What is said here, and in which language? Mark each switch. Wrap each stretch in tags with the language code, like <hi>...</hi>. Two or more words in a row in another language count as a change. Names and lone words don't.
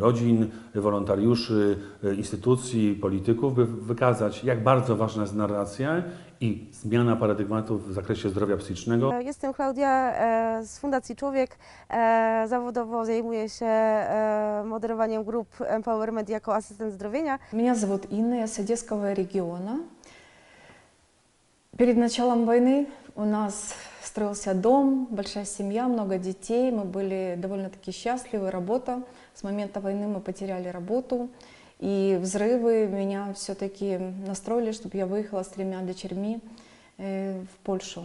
<pl>rodzin, wolontariuszy, instytucji, polityków, by wykazać, jak bardzo ważna jest narracja i zmiana paradygmatów w zakresie zdrowia psychicznego. Jestem Klaudia z Fundacji Człowiek. Zawodowo zajmuję się moderowaniem grup Empowerment jako asystent zdrowienia.</pl> <ru>Меня зовут Инна, я с Одесского региона. Перед началом войны у нас строился дом, большая семья, много детей. Мы были довольно-таки счастливы, работа. С момента войны мы потеряли работу. И взрывы меня все-таки настроили, чтобы я выехала с 3 дочерьми в Польшу.</ru>